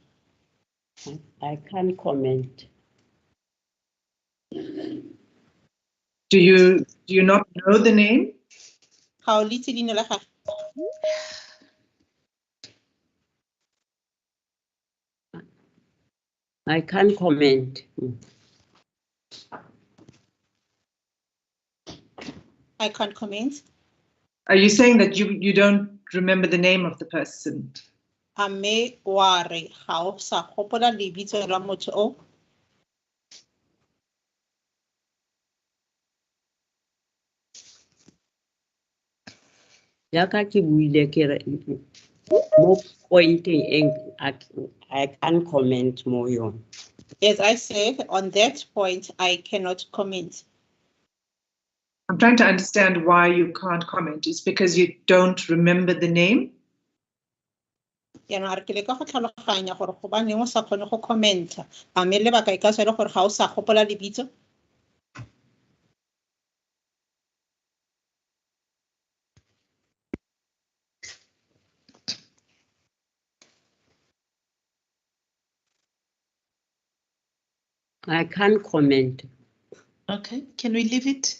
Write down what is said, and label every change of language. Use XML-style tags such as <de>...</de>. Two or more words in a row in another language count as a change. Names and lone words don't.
<en>I can't comment. Do you not know the name?</en> <tn>Ga o le itse leina la gagwe?</tn> <en>I can't comment. I can't comment. Are you saying that you don't remember the name of the person?</en> <tn>A me wa re ga o sa gopola lebitso la motho o? Yaka ke buile ke re mo pointing</tn> <en>I can't comment more</en> <tn>yon.</tn> <en>As I said, on that point, I cannot comment. I'm trying to understand why you can't comment. It's because you don't remember the name?</en> <tn>Yaanong a re ke leka go tlhaloganya gore gobaneng o sa kgone go commenta. A mme lebaka e ka tswa e le gore ga o sa gopola lebitso?</tn> <en>I can't comment. Okay, can we leave it?</en>